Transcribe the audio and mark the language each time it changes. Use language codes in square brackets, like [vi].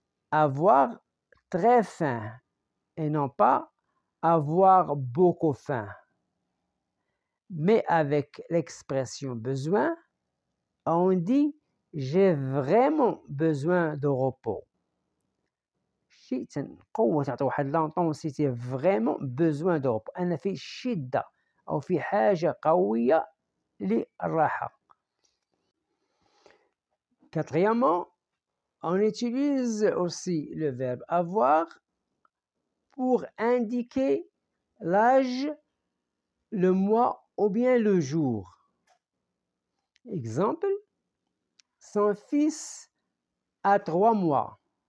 [fr] Avoir très faim et non pas avoir beaucoup faim. Mais avec l'expression besoin, on dit j'ai vraiment besoin de repos. [ar] شيء قوة تعطي واحد [fr] l'intensité vraiment besoin de repos. [ar] أنا في شدة أو في حاجة قوية للراحة. [fr] Quatrièmement, on utilise aussi le verbe avoir pour indiquer l'âge, le mois ou bien le jour. Exemple, son fils a 3 mois.